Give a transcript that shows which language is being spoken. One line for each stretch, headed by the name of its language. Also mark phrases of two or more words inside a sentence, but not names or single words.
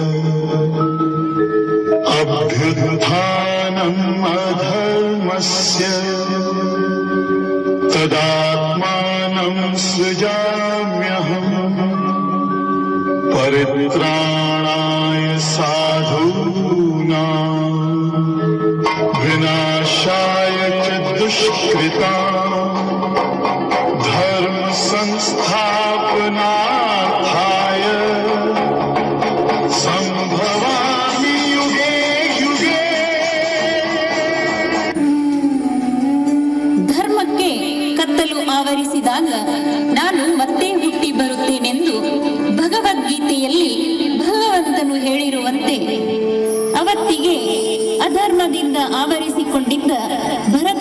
Sanskrit: ಅಭ್ಯುತ್ಥಾನಂ ಅಧರ್ಮಸ್ಯ ತದಾತ್ಮಾನಂ ಸೃಜಾಮ್ಯಹಂ ಪರಿತ್ರಾಣಾಯ ಸಾಧೂನಾಂ ವಿನಾಶಾಯ ಚ ದುಷ್ಕೃತಾಂ ಧರ್ಮ ಸಂಸ್ಥಾಪನಾರ್ಥಾಯ ಸಂಭವಾಮಿ ಯುಗೇ ಯುಗೇ.
Kannada: ಧರ್ಮಕ್ಕೆ ಕತ್ತಲು ಆವರಿಸಿದಾಗ ನಾನು ಮತ್ತೆ ಹುಟ್ಟಿ ಬರುತ್ತೇನೆಂದು ಭಗವದ್ಗೀತೆಯಲ್ಲಿ ಭಗವಂತನು ಹೇಳಿರುವಂತೆ, ಅವತ್ತಿಗೆ ಅಧರ್ಮದಿಂದ ಆವರಿಸಿಕೊಂಡಿದ್ದ ಭರತ